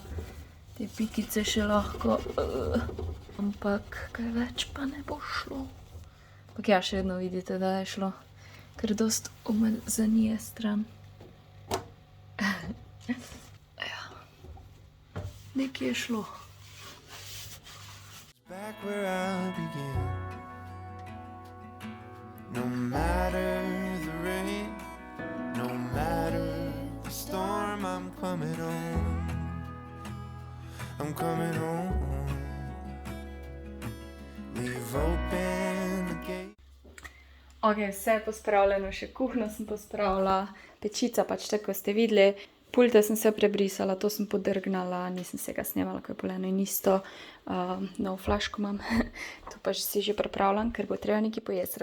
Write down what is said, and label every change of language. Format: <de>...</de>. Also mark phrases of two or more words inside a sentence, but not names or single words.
<sl>Te pikice še lahko, ampak kaj več pa ne bo šlo. Ampak ja, še vedno vidite, da je šlo. Ker dost umazanije stran. Ja. Nekaj je šlo.</sl> <en>Back where I began. No matter the rain, no matter the storm, I'm coming home. I'm coming home. Leave open the gate.</en> <sl>Ok, vse je pospravljeno, še kuhno sem pospravila, pečica pač tako, ko ste videli. Pulte sem se prebrisala, to sem podrgnala, nisem se ga snemala, ko je poleno in isto. Nov flaško imam, to pa si že pripravljam, ker bo treba nekaj pojesti.</sl>